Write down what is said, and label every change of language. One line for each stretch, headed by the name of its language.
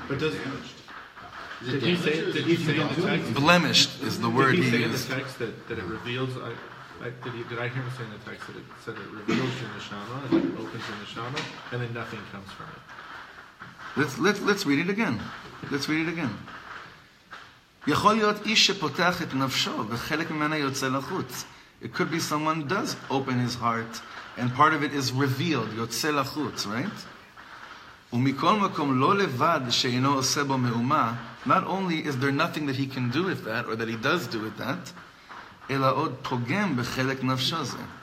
English: But does damaged? Did he say in the text? Blemished is the word he used. Did he say in the text that it reveals? Did I hear him say in the text that it said it reveals your neshama, and it opens your neshama, and then nothing comes from it? Let's read it again. Let's read it again.
Hebrew: יכול להיות איש שפותח את נפשו וחלק ממנה יוצא לחוץ.
English: It could be someone who does open his heart and part of it is revealed,
Hebrew: יוצא לחוץ,
English: right?
Hebrew: ומכל מקום לא לבד שאינו עושה בו מאומה,
English: not only is there nothing that he can do with that or that he does do with that,
Hebrew: אלא עוד פוגם בחלק נפשו זה.